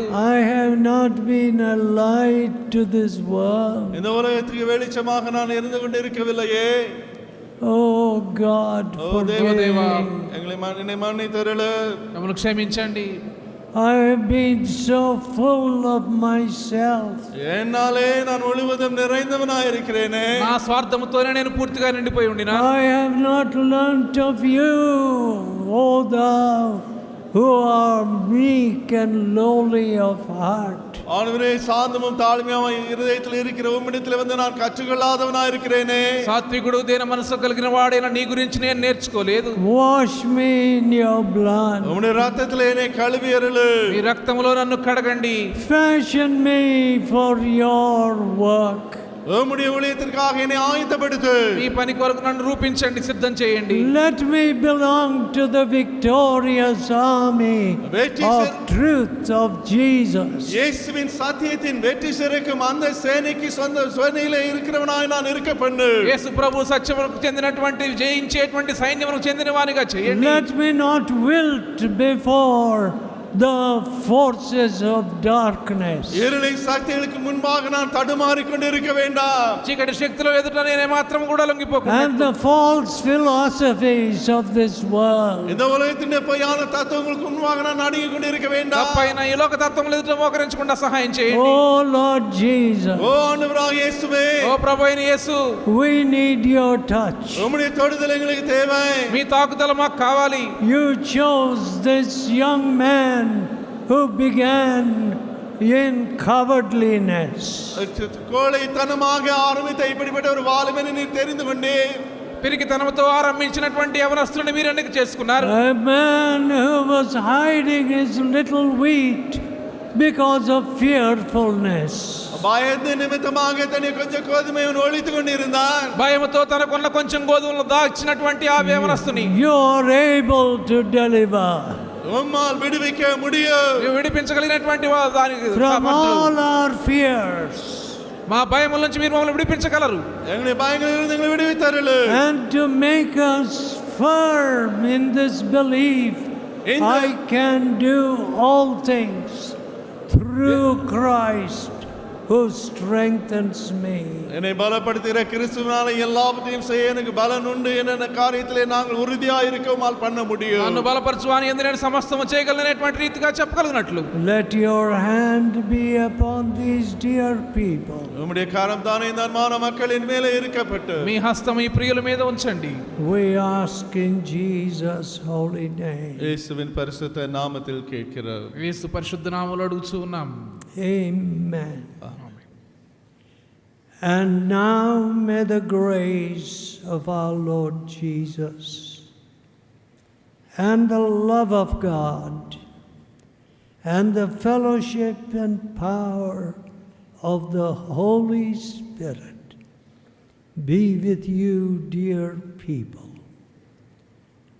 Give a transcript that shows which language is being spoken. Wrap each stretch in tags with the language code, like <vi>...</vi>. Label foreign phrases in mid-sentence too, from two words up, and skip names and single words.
<en>I have not been a light to this world.</en> <ta>இந்த உலகத்துக்கு வெளிச்சமாக நான் இருந்து கொண்டு இருக்கவில்லையே.</ta> <en>Oh God,</en> <ta>ஓ</ta> <en>forgive</en> <ta>தேவா,</ta> <en>me.</en> <ta>எங்களை மன்னித்தருளு.</ta> <te>మమ్మల్ని క్షమించండి.</te> <en>I have been so full of myself.</en> <ta>என்னாலே நான் முழுவதும் நிறைந்தவனாய் இருக்கிறேனே.</ta> <te>నా స్వార్థముతోనే నేను పూర్తిగా నిండిపోయి ఉండినా.</te> <en>I have not learnt of you, O thou who are meek and lowly of heart.</en> <ta>ஆண்டவரே, சாந்தமும் தாழ்மையும் இருதயத்தில் இருக்கிற உம்மிடத்தில் வந்து நான் கற்றுக்கொள்ளாதவனாய் இருக்கிறேனே.</ta> <te>సాత్వికుడు దేన మనసు కలిగిన వాడైన నీ గురించి నేను నేర్చుకోలేదు.</te> <en>Wash me in your blood.</en> <ta>உம்முடைய ரத்தத்திலே என்னை கழுவி அருளு.</ta> <te>మీ రక్తములో నన్ను కడగండి.</te> <en>Fashion me for your work.</en> <ta>உம்முடைய ஊழியத்திற்காக என்னை ஆயத்தப்படுத்து.</ta> <te>మీ పని కొరకు నన్ను రూపించండి, సిద్ధం చేయండి.</te> <en>Let me belong to the victorious army of truth of Jesus.</en> <ta>இயேசுவின் சத்தியத்தின் வெற்றி சிறக்கும் அந்த சேனைக்கு சொந்த சேனையிலே இருக்கிறவனாய் நான் இருக்க பண்ணு.</ta> <te>యేసు ప్రభు సత్యమునకు చెందినటువంటి జయించేటువంటి సైన్యమునకు చెందిన వానిగా చేయండి.</te> <en>Let me not wilt before the forces of darkness.</en> <ta>இருளின் சக்திகளுக்கு முன்பாக நான் தடுமாறிக் கொண்டு இருக்க வேண்டாம்.</ta> <te>చీకటి శక్తుల ఎదుట నేను మాత్రం కూడా లొంగిపోకూడదు.</te> <en>And the false philosophies of this world.</en> <ta>இந்த உலகத்தின் பொய்யான தத்துவங்களுக்கு முன்பாக நான் நடுங்கிக் கொண்டு இருக்க வேண்டாம்.</ta> <te>తప్పైన ఈ లోక తత్వముల ఎదుట మోకరించకుండా సహాయం చేయండి.</te> <en>Oh Lord Jesus,</en> <ta>ஓ ஆண்டவராகிய இயேசுவே,</ta> <te>ఓ ప్రభువైన యేసు,</te> <en>we need your touch.</en> <ta>உம்முடைய தொடுதல் எங்களுக்கு தேவை.</ta> <te>మీ తాకుదల మాకు కావాలి.</te> <en>You chose this young man who began in cowardliness.</en> <ta>கோழைத்தனமாக ஆரம்பித்த இப்படிப்பட்ட ஒரு வாலிபனை நீர் தெரிந்து கொண்டே</ta> <te>పిరికితనంతో ఆరంభించినటువంటి యవనస్తుని మీరు ఎన్నిక చేసుకున్నారు.</te> <en>A man who was hiding his little wheat because of fearfulness.</en> <ta>பயந்து நிமித்தமாக தன்னை கொஞ்சம் கோதுமையை ஒழித்துக் கொண்டிருந்தான்.</ta> <te>భయముతో తనకున్న కొంచెం గోధుమలు దాచినటువంటి ఆ యవనస్తుని</te> <en>You are able to deliver</en> <ta>உம்மால் விடுவிக்க முடியும்.</ta> <te>నీవు విడిపించగలిగినటువంటి దానికి</te> <en>from</en> <te>సామర్థ్యం.</te> <en>all our fears</en> <te>మా భయముల నుంచి మీరు మమ్మల్ని విడిపించగలరు.</te> <ta>எங்களுடைய பயங்களிலிருந்து எங்களை விடுவித்தருளு.</ta> <en>and to make us firm in this belief. I can do all things through Christ who strengthens me.</en> <ta>என்னை பலப்படுத்துகிற கிறிஸ்துவினாலே எல்லாவற்றையும் செய்ய எனக்கு பலன் உண்டு. என்ன காரியத்திலே நாங்கள் உறுதியாக இருக்கோமால் பண்ண முடியும்.</ta> <te>నన్ను బలపరచువాని యందు నేను సమస్తము చేయగలనేటువంటి రీతిగా చెప్పగలిగినట్లు</te> <en>Let your hand be upon these dear people.</en> <ta>உம்முடைய கரம் தானே இந்த அன்பான மக்களின் மேலே இருக்கப்பட்டு</ta> <te>మీ హస్తం ఈ ప్రియుల మీద ఉంచండి.</te> <en>We ask in Jesus' holy name.</en> <ta>இயேசுவின் பரிசுத்த நாமத்தில் கேட்கிறோம்.</ta> <te>యేసు పరిశుద్ధ నామములో అడుగుచూ ఉన్నాం.</te> <en>Amen. And now may the grace of our Lord Jesus and the love of God and the fellowship and power of the Holy Spirit be with you, dear people.</en>